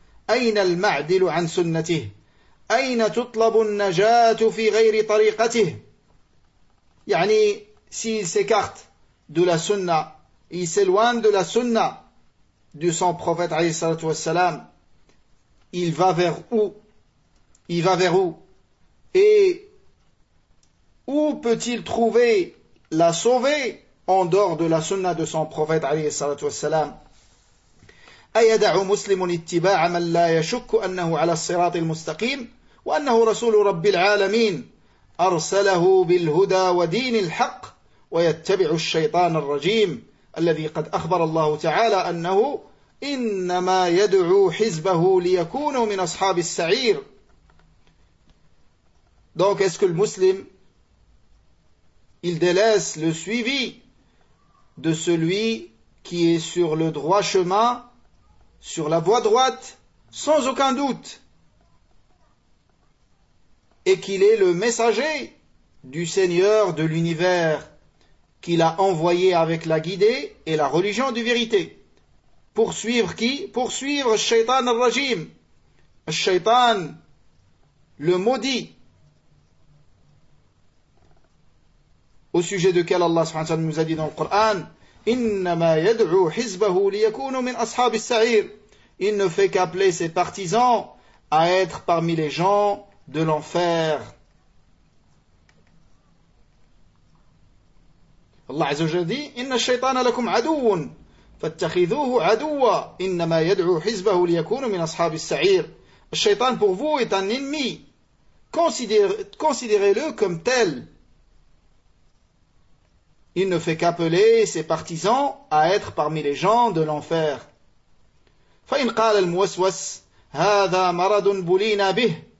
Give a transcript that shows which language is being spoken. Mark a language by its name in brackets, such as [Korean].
[Arabic] أين المعدل عن سنته؟ أين تطلب النجاة في غير طريقته؟ يعني [French] s'il s'écarte de la sunna, il s'éloigne de la sunna de son prophète عليه الصلاة والسلام, il va vers où? Il va vers où? Et où peut-il trouver la sauver en dehors de la sunna de son prophète عليه الصلاة والسلام? [Arabic] أيدع مسلم اتباع من لا يشك أنه على الصراط المستقيم وأنه رسول رب العالمين أرسله بالهدى ودين الحق ويتبع الشيطان الرجيم الذي قد أخبر الله تعالى أنه إنما يدعو حزبه ليكونوا من أصحاب السعير. [French] Donc est-ce que le muslim il délaisse le suivi de celui qui est sur le droit chemin, sur la voie droite, sans aucun doute, et qu'il est le messager du Seigneur de l'univers, qu'il a envoyé avec la guidée et la religion de vérité. Poursuivre qui? Poursuivre Shaitan al-Rajim, Shaitan le maudit, au sujet duquel Allah subhanahu wa ta'ala nous a dit dans le Coran, [Arabic] إِنَّمَا يَدْعُوا حِزْبَهُ لِيَكُونُوا مِنْ أَصْحَابِ السَّعِيرِ. [French] Il ne fait qu'appeler ses partisans à être parmi les gens de l'enfer. [Arabic] Allah Azza wa Jalla dit, إِنَّ الشَّيْطَانَ لَكُمْ عَدُوٌ فَاتَّخِذُوهُ عَدُوًّا إِنَّمَا يَدْعُوا حِزْبَهُ لِيَكُونُوا مِنْ أَصْحَابِ السَّعِيرِ. [French] Shaitan pour vous est un ennemi. Considérez-le comme tel. Il ne fait qu'appeler ses partisans à être parmi les gens de l'enfer. [Arabic] فَإِنْ قَالَ الْمُوَسْوَسِ هَذَا مَرَضٌ بُلِينَا بِهِ.